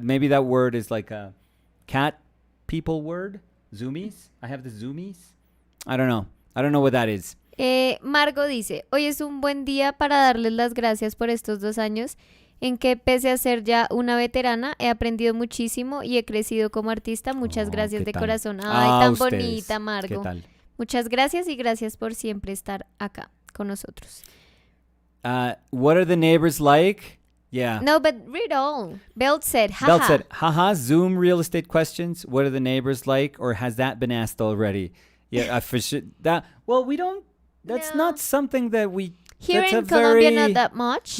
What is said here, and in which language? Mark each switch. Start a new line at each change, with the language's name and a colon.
English: Maybe that word is like a cat people word. Zoomies. I have the zoomies. I don't know what that is.
Spanish: Margo dice, hoy es un buen día para darles las gracias por estos 2 años en que pese a ser ya una veterana he aprendido muchísimo y he crecido como artista. Muchas gracias de corazón. Ay, tan ustedes. Bonita, Margo. ¿Qué tal? Muchas gracias y gracias por siempre estar acá con nosotros.
English: What are the neighbors like? Yeah. No, but read all. Belt said, haha, Zoom real estate questions. What are the neighbors like? Or has that been asked already? Yeah, for sure. We don't. That's not something that we. Here in Colombia, not that much.